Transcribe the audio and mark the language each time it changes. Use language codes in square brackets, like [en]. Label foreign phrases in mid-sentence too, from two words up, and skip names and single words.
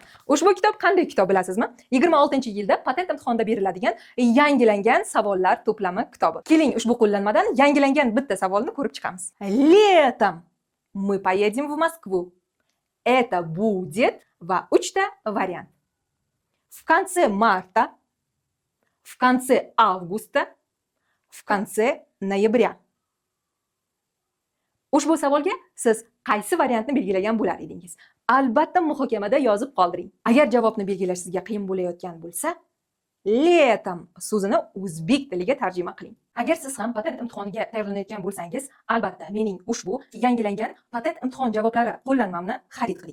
[uz] Ushbu kitob qanday kitob bilasizmi? 26-yilda patent imtihonida beriladigan yangilangan savollar to'plami kitobi. Keling, ushbu qo'llanmadan yangilangan bitta savolni ko'rib chiqamiz. [ru] Летом мы поедем в Москву. Это будет [uz] va 3 ta variant. [ru] В конце марта, в конце августа, в конце ноября. [uz] Ushbu savolga siz qaysi variantni belgilagan bo'lar edingiz? Albatta muhokamada yozib qoldiring. Agar javobni belgilash sizga qiyin bo'layotgan bo'lsa, летом so'zini o'zbek tiliga tarjima qiling. Agar siz ham patent imtihoniga tayyorlanayotgan bo'lsangiz, albatta mening ushbu yangilangan patent imtihon javoblari qo'llanmamni xarid qiling.